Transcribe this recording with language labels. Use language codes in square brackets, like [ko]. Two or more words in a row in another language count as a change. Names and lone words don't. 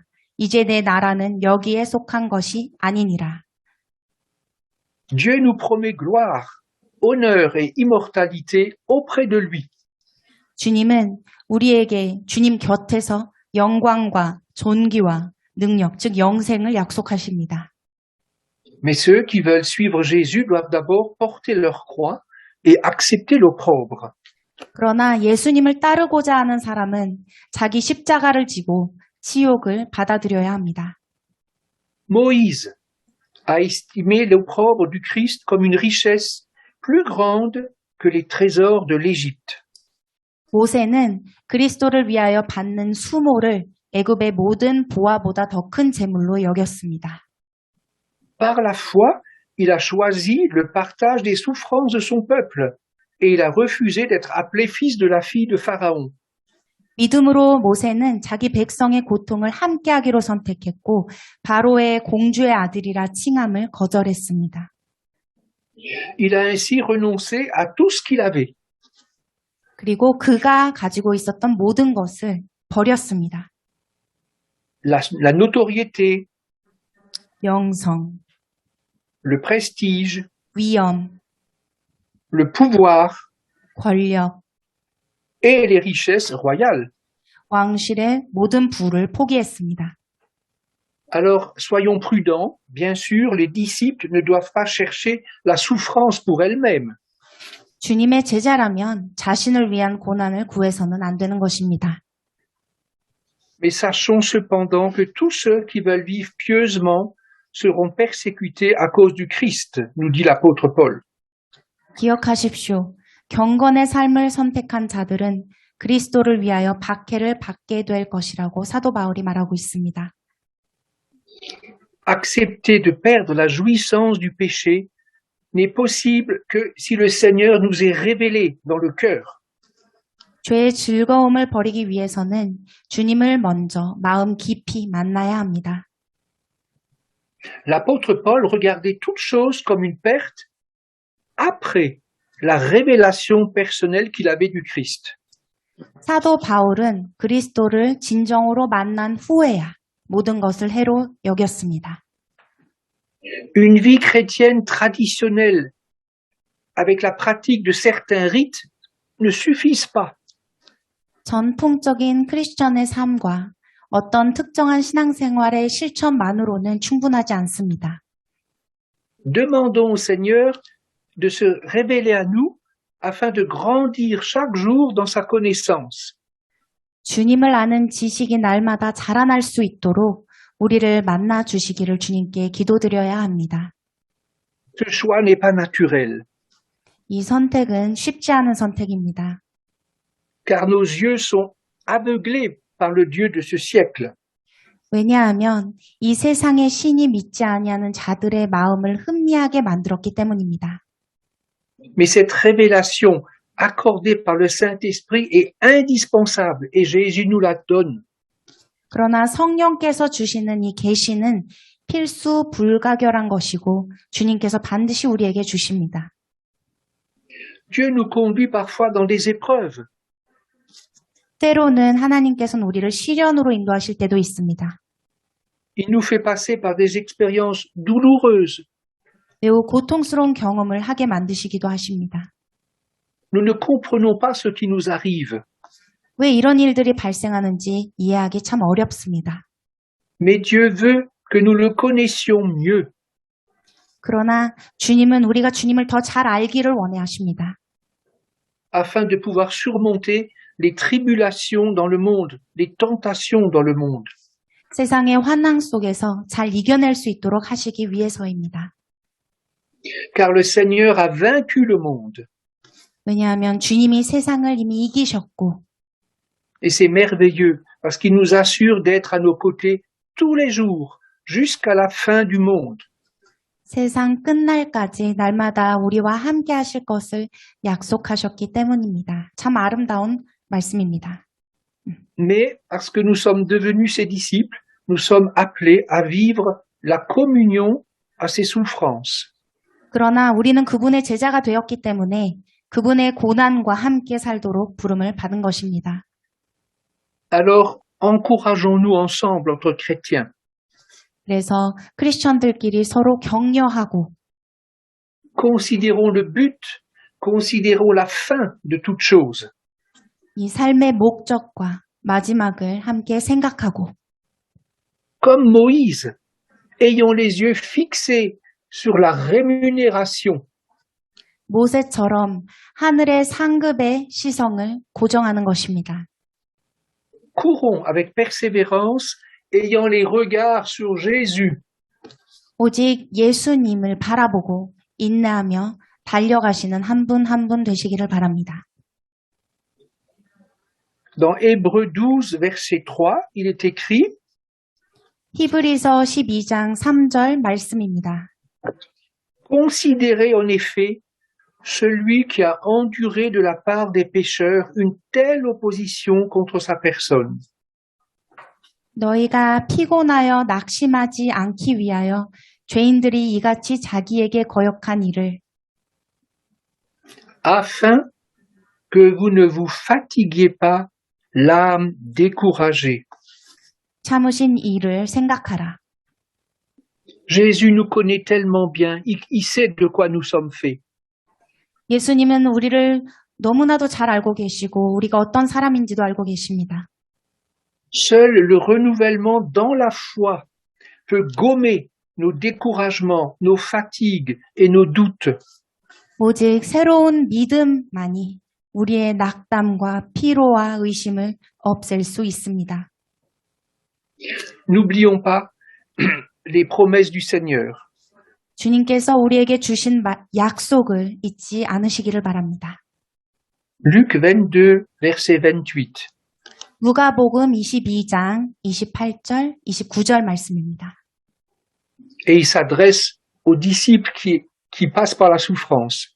[ko] 이제 내 나라는 여기에 속한 것이 아니니라. [fr] Dieu nous promet gloire, honneur et immortalité auprès de lui. [ko] 주님은 우리에게 주님 곁에서 영광과 존귀와 능력, 즉 영생을 약속하십니다. [fr] Mais ceux qui veulent suivre Jésus doivent d'abord porter leur croix et accepter l'opprobre. [ko] 그러나 예수님을 따르고자 하는 사람은 자기 십자가를 지고 치욕을 받아들여야 합니다. [fr] Moïse a estimé l'opprobre du Christ comme une richesse plus grande que les trésors de l'Égypte. [ko] 모세는 그리스도를 위하여 받는 수모를 애굽의 모든 보화보다 더 큰 재물로 여겼습니다. [fr] Par la foi, il a choisi le partage des souffrances de son peuple et il a refusé d'être appelé fils de la fille de Pharaon. [ko] 믿음으로 모세는 자기 백성의 고통을 함께하기로 선택했고 바로의 공주의 아들이라 칭함을 거절했습니다. [fr] Il a ainsi renoncé à tout ce qu'il avait. [ko] 그리고 그가 가지고 있었던 모든 것을 버렸습니다. [fr] La notoriété, [ko] 명성, [fr] le prestige, [ko] 위엄, [fr] le pouvoir [ko] 권력, [fr] et les richesses royales. [ko] 왕실의 모든 부를 포기했습니다. [fr] Alors, soyons prudents. Bien sûr, les disciples ne doivent pas chercher la souffrance pour elles-mêmes. [ko] 주님의 제자라면 자신을 위한 고난을 구해서는 안 되는 것입니다. [fr] Mais sachons cependant que tous ceux qui veulent vivre pieusement seront persécutés à cause du Christ, nous dit l'apôtre Paul. [ko] 기억하십시오. 경건의 삶을 선택한 자들은 그리스도를 위하여 박해를 받게 될 것이라고 사도 바울이 말하고 있습니다. [fr] Accepter de perdre la jouissance du péché n'est possible que si le Seigneur nous est révélé dans le cœur. [ko] 죄의 즐거움을 버리기 위해서는 주님을 먼저 마음 깊이 만나야 합니다. [fr] L'apôtre Paul regardait toute chose comme une perte après la révélation personnelle qu'il avait du Christ. [ko] 사도 바울은 그리스도를 진정으로 만난 후에야 모든 것을 해로 여겼습니다. [fr] Une vie chrétienne traditionnelle avec la pratique de certains rites ne suffisent pas. [ko] 전통적인 크리스천의 삶과 어떤 특정한 신앙생활의 실천만으로는 충분하지 않습니다. [fr] Demandons au Seigneur de se révéler à nous afin de grandir chaque jour dans sa connaissance. [ko] 주님을 아는 지식이 날마다 자라날 수 있도록 우리를 만나 주시기를 주님께 기도드려야 합니다. [fr] Ce choix n'est pas naturel, [ko] 이 선택은 쉽지 않은 선택입니다. [fr] car nos yeux sont aveuglés par le Dieu de ce siècle. [ko] 왜냐하면 이 세상의 신이 믿지 아니하는 자들의 마음을 흥미하게 만들었기 때문입니다. [fr] Mais cette révélation accordée par le Saint-Esprit est indispensable et Jésus nous la donne. [ko] 그러나 성령께서 주시는 이 계시는 필수 불가결한 것이고 주님께서 반드시 우리에게 주십니다. [fr] Dieu nous conduit parfois dans des épreuves. [ko] 때로는 하나님께서는 우리를 시련으로 인도하실 때도 있습니다. [fr] Il nous fait passer par des expériences douloureuses. [ko] 매우 고통스러운 경험을 하게 만드시기도 하십니다. [fr] Nous ne comprenons pas ce qui nous arrive. [ko] 왜 이런 일들이 발생하는지 이해하기 참 어렵습니다. [fr] Mais Dieu veut que nous le connaissions mieux. [ko] 그러나 주님은 우리가 주님을 더 잘 알기를 원해하십니다. [fr] Afin de pouvoir surmonter les tribulations dans le monde, les tentations dans le monde. [ko] 세상의 환난 속에서 잘 이겨낼 수 있도록 하시기 위해서입니다. [fr] Car le Seigneur a vaincu le monde. [ko] 왜냐하면 주님이 세상을 이미 이기셨고 [fr] Et c'est merveilleux parce qu'il nous assure d'être à nos côtés tous les jours jusqu'à la fin du monde. [ko] 세상 끝날까지 날마다 우리와 함께 하실 것을 약속하셨기 때문입니다. 참 아름다운 말씀입니다. [fr] Mais parce que nous sommes devenus ses disciples, nous sommes appelés à vivre la communion à ses souffrances. [ko] 그러나 우리는 그분의 제자가 되었기 때문에 그분의 고난과 함께 살도록 부름을 받은 것입니다. [fr] Alors, encourageons-nous ensemble entre chrétiens. [ko] 그래서 크리스천들끼리 서로 격려하고 [fr] Considérons le but, considérons la fin de toute chose. [ko] 이 삶의 목적과 마지막을 함께 생각하고 [fr] Comme Moïse, ayons les yeux fixés sur la rémunération. [ko] 모세처럼 하늘의 상급의 시성을 고정하는 것입니다. [fr] Courons avec persévérance, ayant les regards sur Jésus. [ko] 오직 예수님을 바라보고 인내하며 달려가시는 한 분 한 분 되시기를 바랍니다. [fr] Dans Hébreux 12, verset 3, il est écrit [ko] 히브리서 12장 3절 말씀입니다. [fr] Considérez en effet celui qui a enduré de la part des pécheurs une telle opposition contre sa personne. [ko] 너희가 피곤하여 낙심하지 않기 위하여 죄인들이 이같이 자기에게 거역한 일을 [fr] afin que vous ne vous fatiguiez pas l'âme découragée. [ko] 참으신 일을 생각하라. [fr] Jésus nous connaît tellement bien, il sait de quoi nous sommes faits. [ko] 예수님은 우리를 너무나도 잘 알고 계시고 우리가 어떤 사람인지도 알고 계십니다. [fr] Seul le renouvellement dans la foi peut gommer nos découragements, nos fatigues et nos doutes. [ko] 오직 새로운 믿음만이 우리의 낙담과 피로와 의심을 없앨 수 있습니다. [fr] N'oublions pas les promesses du Seigneur. [ko] 주님께서 우리에게 주신 약속을 잊지 않으시기를 바랍니다. [fr] Luc 22, verset 28. [ko] 누가복음 22장 28절, 29절 말씀입니다. [fr] Et il s'adresse aux disciples qui passent par la souffrance.